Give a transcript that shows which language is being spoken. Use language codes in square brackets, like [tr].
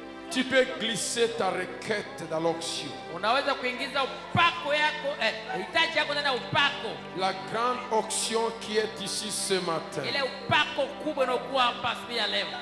[fr] Tu peux glisser ta requête dans l'onction. [sw] Unaweza kuingiza upako yako hitaji yako ndani ya upako. [fr] La grande onction qui est ici ce matin. [sw] Ile upako kubwa unaokuwa hapa siku ya leo.